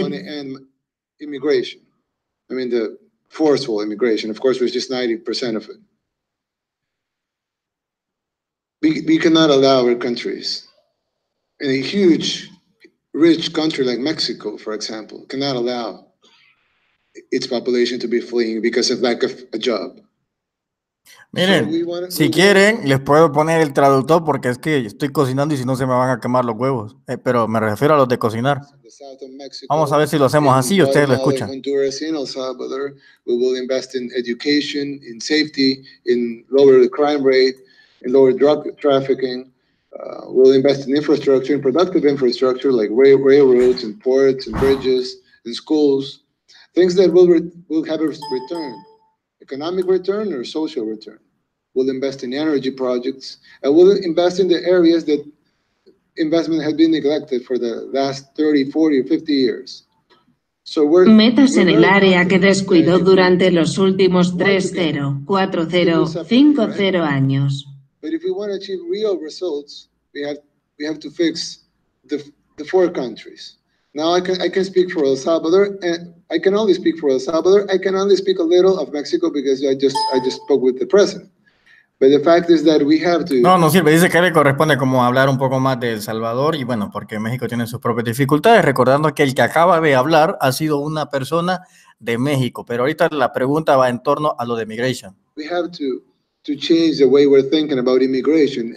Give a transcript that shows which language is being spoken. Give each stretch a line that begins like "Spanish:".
English: I want to end immigration. I mean, the forceful immigration, of course, was just 90% of it. We cannot allow our countries, in a huge, rich country like Mexico, for example, cannot allow its population to be fleeing because of lack of a job.
Spanish: Miren, si quieren, les puedo poner el traductor porque es que estoy cocinando y si no se me van a quemar los huevos. Pero me refiero a los de cocinar. Vamos a ver si lo hacemos así y ustedes lo escuchan.
English: Honduras, in El Salvador, we will invest in education, in safety, in lower the crime rate, in lower drug trafficking. We'll invest in infrastructure, in productive infrastructure like railroads and ports and bridges and schools, things that will have a return, economic return or social return. We'll invest in energy projects, and we'll invest in the areas that investment has been neglected for the last 30, 40, or 50 years. So
Spanish: Metas en el área que descuidó durante los últimos 3-0, 4-0, 5-0 años.
English: But if we want to achieve real results, we have to fix the four countries. Now I can speak for El Salvador, and I can only speak for El Salvador. I can only speak a little of Mexico because I just spoke with the president. But the fact is that we have to...
Spanish: No sirve. Dice que le corresponde como hablar un poco más de El Salvador y bueno, porque México tiene sus propias dificultades, recordando que el que acaba de hablar ha sido una persona de México, pero ahorita la pregunta va en torno a lo de migration.
English: We have to change the way we're thinking about immigration.